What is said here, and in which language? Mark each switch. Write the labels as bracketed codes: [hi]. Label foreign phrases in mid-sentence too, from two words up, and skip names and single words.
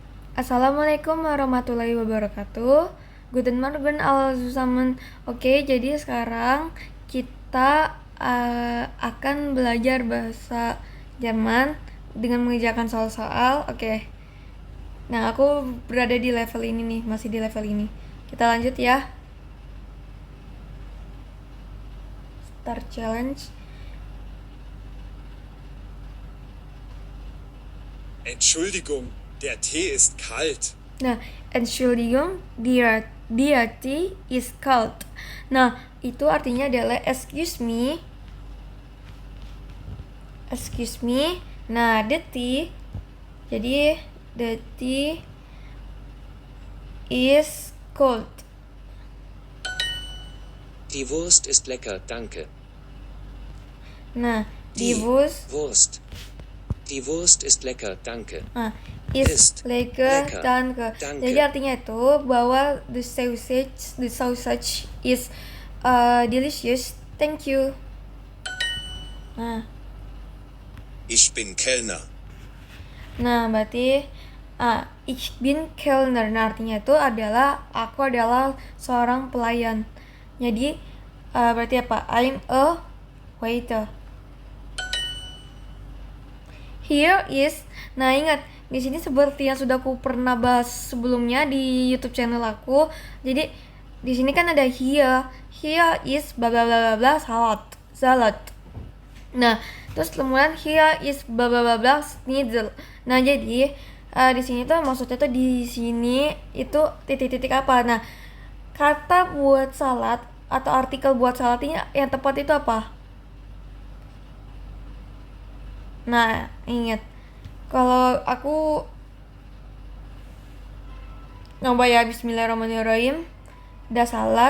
[ar] السلام عليكم ورحمة الله وبركاته. [de] Guten Morgen alle zusammen. [id] Oke, jadi sekarang kita akan belajar bahasa Jerman dengan mengerjakan soal-soal. Oke. Nah, aku berada di level ini nih, masih di level ini. Kita lanjut ya. [en] Start challenge. [de] Entschuldigung, der Tee ist kalt. Nah, Entschuldigung, der Tee ist kalt. [id] Nah, itu artinya adalah [en] excuse me. [id] Nah, [en] the tea. Jadi the tea is cold. [de] Die Wurst ist lecker, danke. Nah, Die die Wurst Wurst. Die Wurst ist lecker, danke. is lecker, lecker, danke. danke. [id] Jadi artinya itu bahwa [en] the sausage is delicious, thank you. [id] Nah, [de] Ich bin Kellner. berarti ich bin Kellner. [id] Nah, artinya itu adalah aku adalah seorang pelayan. Jadi berarti apa? [en] I'm a waiter. Here is. [id] Nah, ingat di sini seperti yang sudah aku pernah bahas sebelumnya di [en] YouTube channel [id] aku. Jadi di sini kan ada here. [en] Here is bla bla bla bla salad. [id] Nah, terus kemudian [en] here is bla bla bla bla schnitzel. [id] Nah, jadi di sini tuh maksudnya tuh di sini itu titik-titik apa? Nah, kata buat salad atau artikel buat salad ini yang tepat itu apa? Nah, ingat kalau aku nyoba ya, bismillahirrahmanirrahim, ada salad